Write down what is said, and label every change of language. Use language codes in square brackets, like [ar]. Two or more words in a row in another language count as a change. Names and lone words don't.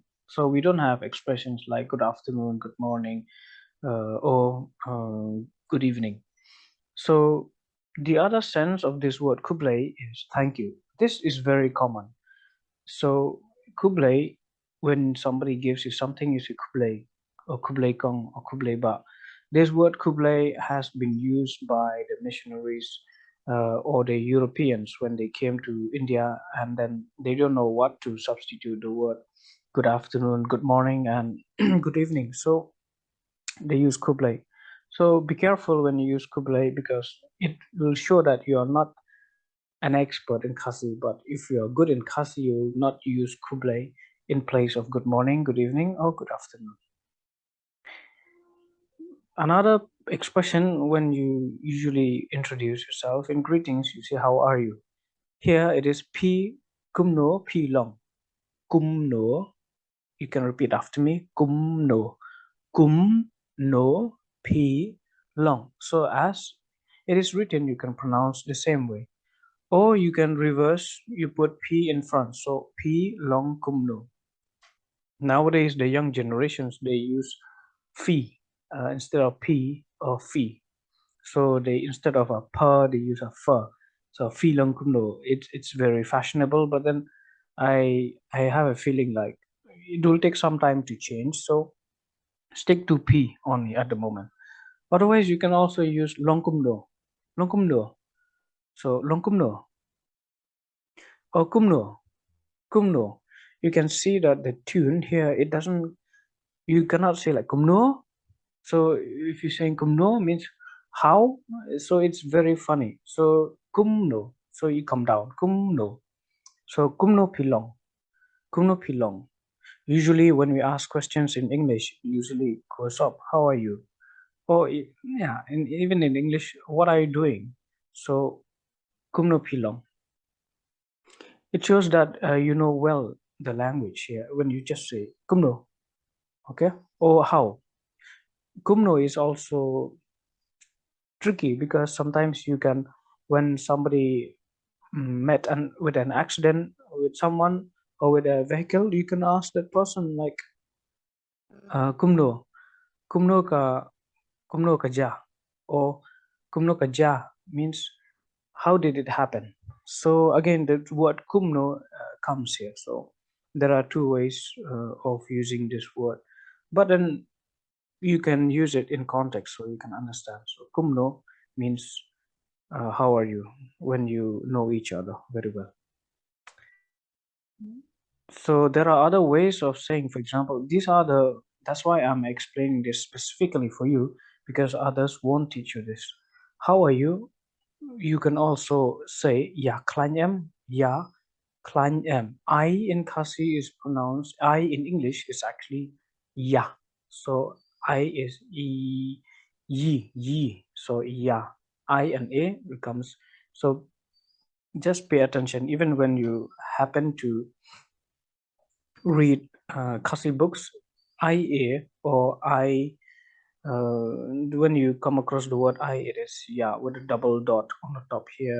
[en] So we don't have expressions like good afternoon, good morning, or good evening. So the other sense of this word kublai is thank you. This is very common. So kublai, when somebody gives you something, you say kublai or [kha] kublai kong [en] or [kha] kublai ba. [en] This word kublai has been used by the missionaries or the Europeans when they came to India, and then they don't know what to substitute the word good afternoon, good morning, and good evening. So they use kublai. So be careful when you use kublai, because it will show that you are not an expert in Khasi, but if you are good in Khasi, you will not use kublai in place of good morning, good evening, or good afternoon. Another expression when you usually introduce yourself in greetings, you say, how are you? Here it is [kha] P kumno P long. [en] Kumno. You can repeat after me. Kumno. [kha] Kumno P long. [en] So as it is written, you can pronounce the same way. Or you can reverse, you put P in front. [kha] So P long kumno. [en] Nowadays, the young generations, they use fee instead of P or fee. So they, instead of a per, they use a fur. [kha] So fee long kumno. [en] It's very fashionable, but then I have a feeling like it will take some time to change. So stick to P only at the moment. Otherwise, you can also use [kha] long kumno. Long kumno. So long kumno or kumno. [en] Kumno. You can see that the tune here, it doesn't, you cannot say like kumno. So if you're saying kumno means how, so it's very funny. So kumno, so you come down, kumno. [kha] So kumno pilong, kumno pilong. [en] Usually when we ask questions in English, it usually goes up, how are you? Or yeah, and even in English, what are you doing? [kha] So kumno pilong. [en] It shows that you know well the language here when you just say kumno, okay? Or how. Kumno is also tricky because sometimes you can, when somebody met with an accident with someone or with a vehicle, you can ask that person like [kha] kumno, kumno ka, kumno ka ja, [en] or [kha] kumno ka ja [en] means how did it happen. So again the word kumno comes here. So there are two ways of using this word, but then you can use it in context so you can understand. So kumno means how are you, when you know each other very well. So there are other ways of saying, for example, these are the, that's why I'm explaining this specifically for you, because others won't teach you this. How are you? You can also say [kha] ya klanyem, ya klanyem. [en] I in Khasi is pronounced, I in English is actually ya. So I is yi. So ya. I and a becomes, so just pay attention even when you happen to read Khasi books, IA or I, when you come across the word I, it is yeah with a double dot on the top here.